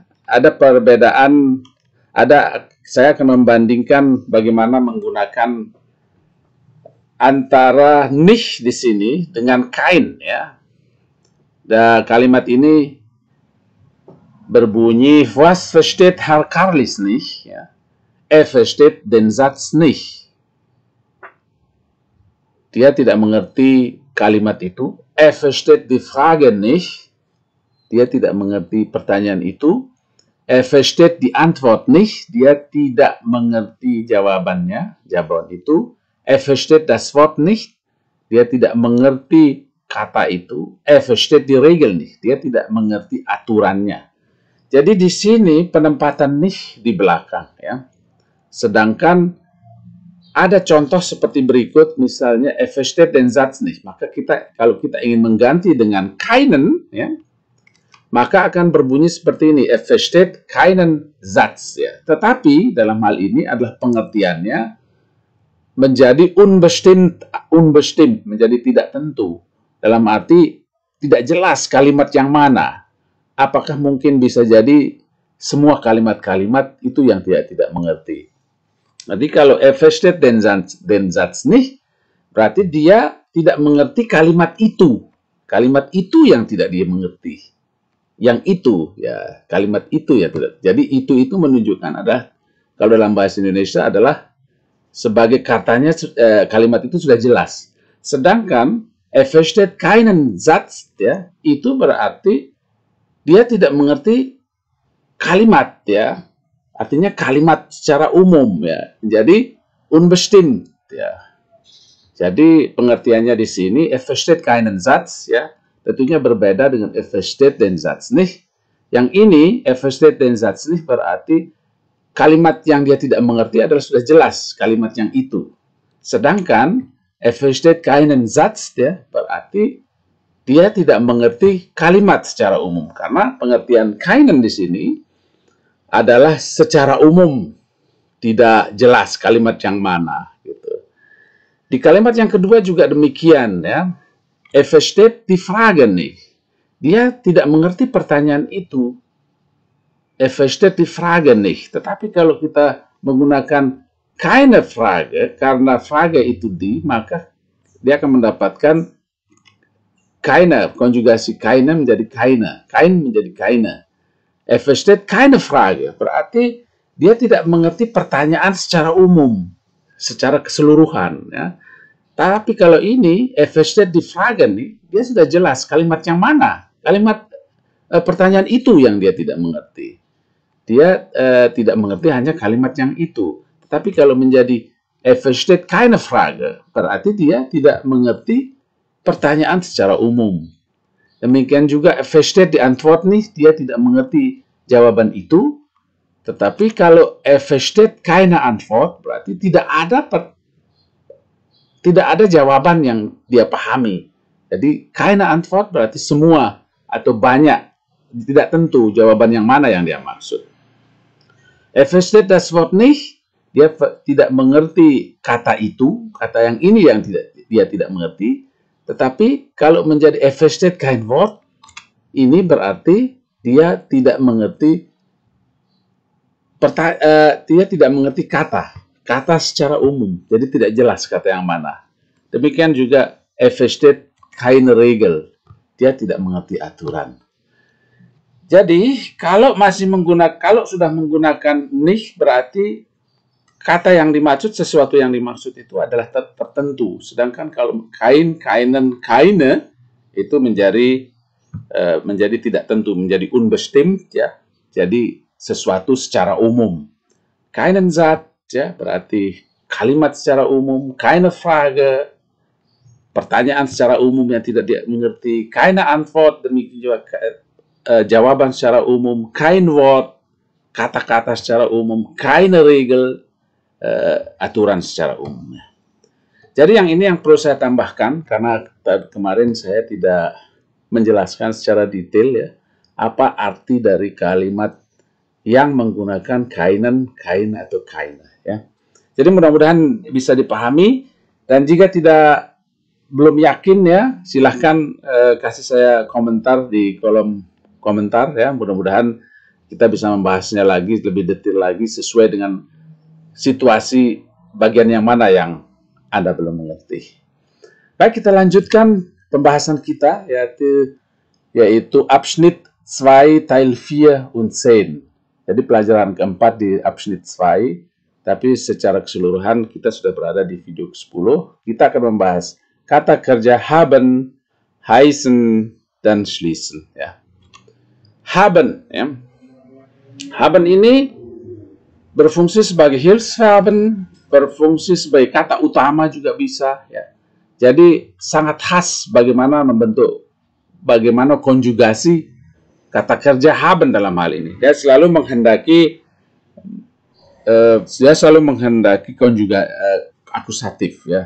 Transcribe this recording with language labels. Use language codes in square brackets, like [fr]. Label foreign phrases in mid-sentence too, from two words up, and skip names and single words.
[id] Ada perbedaan, saya akan membandingkan bagaimana menggunakan antara nicht di sini dengan kain, ya. Dan kalimat ini berbunyi, [de] was versteht Herr Karlis nicht? Ya. Versteht den Satz nicht. [id] Dia tidak mengerti kalimat itu. [de] Versteht die Frage nicht. [id] Dia tidak mengerti pertanyaan itu. [de] Versteht die Antwort nicht. [id] Dia tidak mengerti jawaban itu. [de] Versteht das Wort nicht. [id] Dia tidak mengerti kata itu. [de] Versteht die Regel nicht. [id] Dia tidak mengerti aturannya. Jadi di sini penempatan nicht di belakang, ya. Sedangkan ada contoh seperti berikut, misalnya [de] versteht den Satz nicht. [id] Maka kalau kita ingin mengganti dengan keinen, ya, maka akan berbunyi seperti ini, [de] versteht keinen Satz, [id] ya. Tetapi dalam hal ini adalah pengertiannya menjadi unbestimmt, menjadi tidak tentu. Dalam arti tidak jelas kalimat yang mana. Apakah mungkin bisa jadi semua kalimat-kalimat itu yang tidak mengerti. Jadi kalau [de] versteht den Satz nicht, [id] berarti dia tidak mengerti kalimat itu. Kalimat itu yang tidak dia mengerti. Yang itu, ya kalimat itu ya tidak. Jadi itu menunjukkan adalah, kalau dalam bahasa Indonesia adalah sebagai katanya kalimat itu sudah jelas. [de] Sedangkan versteht keinen Satz, [id] ya, itu berarti dia tidak mengerti kalimat, ya, artinya kalimat secara umum, ya. Jadi unbestimmt, ya. Jadi pengertiannya di sini [de] versteht keinen Satz, [id] ya, tentunya berbeda dengan [de] versteht den Satz nicht. [id] Yang ini [de] versteht den Satz nicht [id] berarti kalimat yang dia tidak mengerti adalah sudah jelas kalimat yang itu. [de] Sedangkan versteht keinen Satz, [id] ya, berarti dia tidak mengerti kalimat secara umum, karena pengertian keinen di sini adalah secara umum, tidak jelas kalimat yang mana. Gitu. Di kalimat yang kedua juga demikian, ya. [de] Versteht die Frage nicht. [id] Dia tidak mengerti pertanyaan itu. [de] Versteht die Frage nicht. [id] Tetapi kalau kita menggunakan [de] keine Frage, [id] karena Frage itu die, maka dia akan mendapatkan keine, konjugasi keine menjadi keine, kein menjadi keine. [de] Versteht keine Frage, [id] berarti dia tidak mengerti pertanyaan secara umum, secara keseluruhan. Ya. Tapi kalau ini, [de] versteht die Frage [id] nih, dia sudah jelas kalimat yang mana, kalimat pertanyaan itu yang dia tidak mengerti. Dia tidak mengerti hanya kalimat yang itu. Tapi kalau menjadi [de] versteht keine Frage, [id] berarti dia tidak mengerti pertanyaan secara umum. Demikian juga [de] versteht die Antwort nicht, [id] dia tidak mengerti jawaban itu. Tetapi kalau [de] versteht keine Antwort, [id] berarti tidak ada jawaban yang dia pahami. Jadi [de] keine Antwort [id] berarti semua atau banyak, tidak tentu jawaban yang mana yang dia maksud. [de] Versteht das Wort nicht, [id] dia tidak mengerti kata itu, kata yang ini yang dia tidak mengerti. Tetapi kalau menjadi [de] versteht kein Wort, [id] ini berarti dia tidak mengerti kata secara umum. Jadi tidak jelas kata yang mana. Demikian juga [de] versteht keine Regel, [id] dia tidak mengerti aturan. Jadi kalau sudah menggunakan nicht, berarti kata yang dimaksud, sesuatu yang dimaksud itu adalah tertentu. Sedangkan kalau [de] keinen, keine [id] itu menjadi tidak tentu, menjadi unbestimmt, ya. Jadi sesuatu secara umum. [de] Keinen Satz, [id] ya, berarti kalimat secara umum. [de] Keine Frage, [id] pertanyaan secara umum yang tidak dia mengerti. [de] Keine Antwort, [id] demikian juga jawaban secara umum. [de] Kein Wort, [id] kata-kata secara umum. [de] Keine Regel, [id] aturan secara umum. Jadi yang ini yang perlu saya tambahkan, karena kemarin saya tidak menjelaskan secara detail, ya, apa arti dari kalimat yang menggunakan [de] keinen, kein [id] atau keine. Ya. Jadi mudah-mudahan bisa dipahami, dan jika belum yakin, ya, silahkan kasih saya komentar di kolom komentar, ya. Mudah-mudahan kita bisa membahasnya lagi lebih detail lagi sesuai dengan situasi bagian yang mana yang Anda belum mengerti. Baik, kita lanjutkan pembahasan kita, yaitu [de] Abschnitt 2 Teil 4 und 10. [id] Jadi pelajaran keempat di Abschnitt 2, tapi secara keseluruhan kita sudah berada di video ke-10. Kita akan membahas kata kerja [de] haben, heißen, [id] dan schließen. Ya. Haben, ya. Haben ini berfungsi sebagai Hilfsverben, berfungsi sebagai kata utama juga bisa. Ya. Jadi sangat khas bagaimana konjugasi kata kerja haben dalam hal ini. Dia selalu menghendaki akusatif, ya.